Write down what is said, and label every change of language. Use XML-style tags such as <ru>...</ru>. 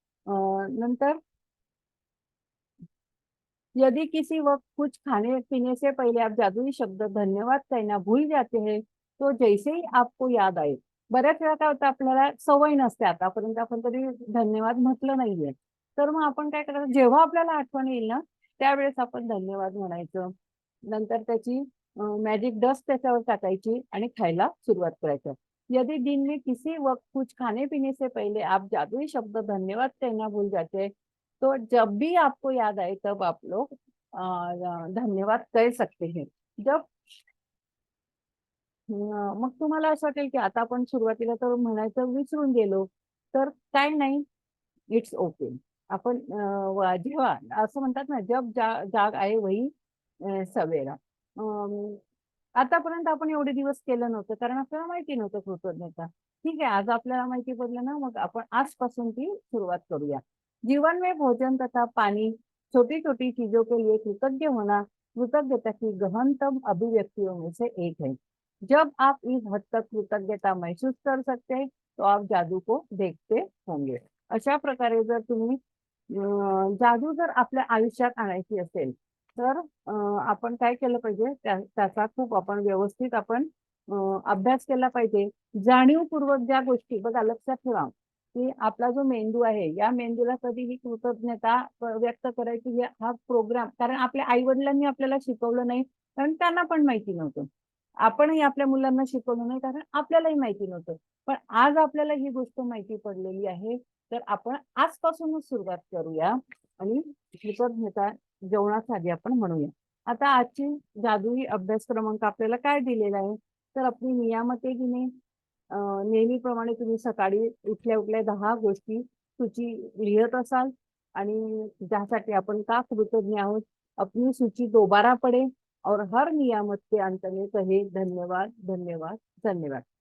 <hi>नंतर यदि किसी वक्त कुछ खाने पीने से पहले आप जादुई शब्द धन्यवाद कहना भूल जाते हैं, तो जैसे ही आपको याद आए,</hi> <mr>बऱ्याच वेळा काय होतं आपल्याला सवय नसते, आतापर्यंत आपण कधी धन्यवाद म्हटलं नाहीये. तर मग आपण काय करायचं, जेव्हा आपल्याला आठवण येईल ना, त्यावेळेस आपण धन्यवाद म्हणायचं. नंतर त्याची मॅजिक डस्ट त्याच्यावर टाकायची आणि खायला सुरुवात करायचं.</mr> <hi>यदि दिन में किसी वक्त कुछ खाने पीने से पहले आप जादुई शब्द धन्यवाद कहना भूल जाते, तो जब भी आपको याद आए तब आप लोग धन्यवाद कह सकते हैं.</hi> <mr>जब मग तुम्हाला असं वाटेल की आता आपण सुरुवातीला तर म्हणायचं विसरून गेलो, तर काय नाही, इट्स ओके. आपण जेव्हा असं म्हणतात ना,</mr> <hi>जब जाग आए वही सवेरा.</hi> <mr>आतापर्यंत आपण एवढे दिवस केलं नव्हतं कारण आपल्याला माहिती नव्हतं कृतज्ञता. ठीक आहे, आज आपल्याला माहिती पडलं ना, मग आपण आजपासून ती सुरुवात करूया.</mr> <hi>जीवन में भोजन तथा पानी, छोटी छोटी चीजों के लिए कृतज्ञ होना कृतज्ञता की गहनतम अभिव्यक्तियों में से एक है. जब आप इस हद तक कृतज्ञता महसूस कर सकते हैं तो आप जादू को देखते होंगे.</hi> <mr>अशा प्रकारे जर तुम्ही जादू जर आपल्या आयुष्यात आणायची असेल तर आपण काय केलं पाहिजे, त्याचा खूप आपण व्यवस्थित आपण अभ्यास केला पाहिजे. जाणीवपूर्वक ज्या गोष्टी बघा, लक्षात ठेवा की आपला जो मेंदू आहे, या मेंदूला कधीही कृतज्ञता व्यक्त करायची हा प्रोग्राम, कारण आपल्या आई वडिलांनी आपल्याला शिकवलं नाही, कारण त्यांना पण माहिती नव्हतं. आपणही आपल्या मुलांना शिकवलं नाही कारण आपल्यालाही माहिती नव्हतं. पण आज आपल्याला ही गोष्ट माहिती पडलेली आहे, तर आपण आजपासूनच सुरुवात करूया आणि कृतज्ञता जेवणासाठी आपण म्हणूया. आता आजची जादुई अभ्यास क्रमांक आपल्याला काय दिलेला आहे, तर आपली नियामते घेणे. नेहमीप्रमाणे तुम्ही सकाळी उठल्या-उठल्या 10 गोष्टी सूची लिहत असाल आणि ज्यासाठी आपण का कृतज्ञ आहोत.</mr> <hi>अपनी सूची दोबारा पढ़े और हर नियामत के अंत में कहे धन्यवाद, धन्यवाद, धन्यवाद.</hi>